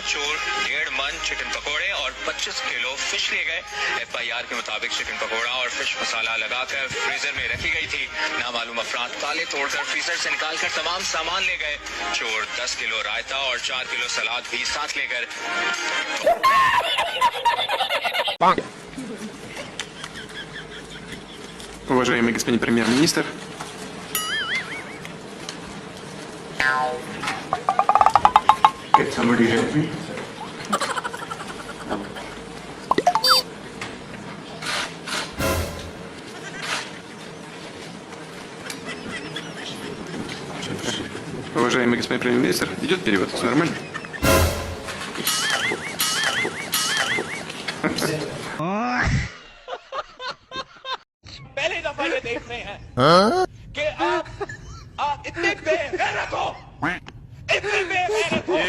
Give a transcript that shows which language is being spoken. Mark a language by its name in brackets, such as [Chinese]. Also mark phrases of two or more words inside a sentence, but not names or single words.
[Urdu] چور 1.5 من چکن پکوڑے اور 25 کلو فش لے گئے. FIR کے مطابق چکن پکوڑا اور فش مسالہ لگا کر فریزر میں رکھی گئی تھی. نامعلوم افراد تالے توڑ کر فریزر سے نکال کر تمام سامان لے گئے. چور 10 کلو رائتہ اور 4 کلو سلاد بھی ساتھ لے کر [Russian] Уважаемый господин премьер-министр, [English] can somebody help me? [Russian] Уважаемый господин премьер-министр, идет перевод, все нормально? [Urdu] پہلے دفعہ یہ دیکھ رہے ہیں کہ آپ اتنے بے غیرت ہو، اتنے بے غیرت ہو.